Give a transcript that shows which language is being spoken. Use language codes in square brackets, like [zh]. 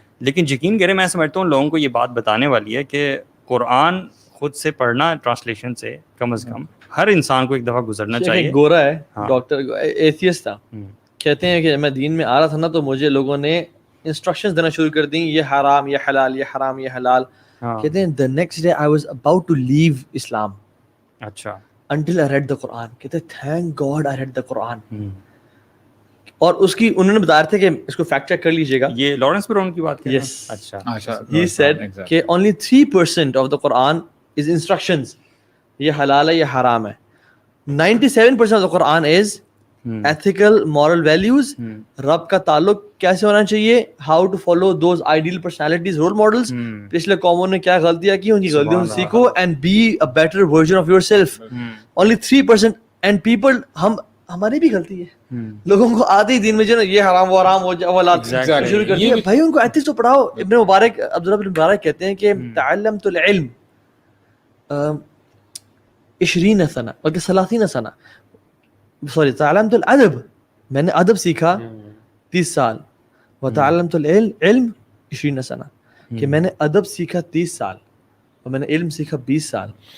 [ur] لیکن یقین کریں, میں سمجھتا ہوں لوگوں کو یہ بات بتانے والی ہے کہ قرآن خود سے پڑھنا ٹرانسلیشن سے کم از کم ہر انسان کو ایک دفعہ گزرنا چاہیے. گورا ہے ڈاکٹر, ایتھیسٹ تھا, کہتے ہیں کہ میں دین میں آ رہا تھا نا, تو مجھے لوگوں نے انسٹرکشنز دینا شروع کر دیں, یہ حرام یہ حلال, یہ حرام یہ حلال. کہتے ہیں [en] the next day I was about to leave Islam. [ur] اچھا. [en] until I read the Quran. [ur] کہتے ہیں [en] thank God I read the Quran. [ur] اور اس کی انہوں نے بتایا تھا کہ اس کو فیکٹ چیک کر لیجیے گا, یہ لارنس براؤن کی بات ہے. [en] Yes. [ur] اچھا. [en] He said کہ only 3% of the Quran is instructions, [ur] یہ حلال ہے یہ حرام ہے. [en] 97% of the Quran is ethical, moral values, [ur] رب کا تعلق کیسے ہونا چاہیے, [en] how to follow those ideal personalities, role models, [ur] پچھلے قوموں نے کیا غلطیاں کی, ان کی غلطیوں سے سیکھو [en] and be a better version of yourself. Only 3%. and people, [ur] ہماری بھی غلطی ہے, لوگوں کو آتے ہی دین میں جو نا یہ حرام وہ حرام وہ شروع کر دیا. بھائی ان کو ایتھکس تو پڑھاؤ. ابن مبارک, عبداللہ بن مبارک کہتے ہیں کہ [ar] تعلمت العلم 20 سنہ بلکہ 30 سنہ, [ur] سوری [ar] تعلمت الادب, [ur] میں نے ادب سیکھا 30 سال, [ar] وتعلمت العلم 20 سنہ, [ur] کہ میں نے ادب سیکھا 30 سال اور میں نے علم سیکھا 20 سال.